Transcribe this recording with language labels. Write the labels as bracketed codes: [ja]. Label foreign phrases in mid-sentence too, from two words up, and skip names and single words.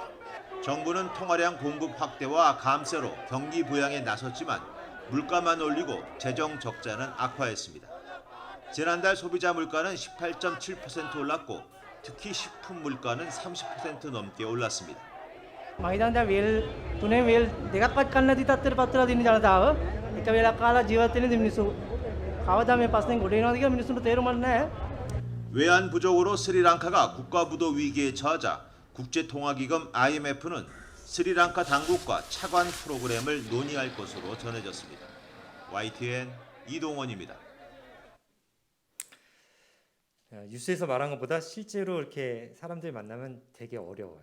[ko] 정부는 통화량 공급 확대와 감세로 경기 부양에 나섰지만 물가만 올리고 재정 적자는 악화했습니다. 지난달 소비자 물가는 18.7% 올랐고 특히 식품 물가는 30% 넘게 올랐습니다. [si] මහිතන්ද වෙල් තුනේ වෙල් දෙකක්වත් කන්න නැති තත්ත්වයටපත් වෙලා තියෙන ජනතාව එක වෙලක් කාලා ජීවත් වෙන මිනිස්සු කවදා මේ ප්‍රශ්නෙන් ගොඩ එනවද කියලා මිනිස්සුන්ට තේරුමක් නැහැ. [ko] 외환 부족으로 스리랑카가 국가부도 위기에 처하자 국제통화기금 IMF는 스리랑카 당국과 차관 프로그램을 논의할 것으로 전해졌습니다. YTN 이동원입니다. 뉴스에서 말한 것보다 실제로 이렇게 사람들 만나면 되게 어려워요.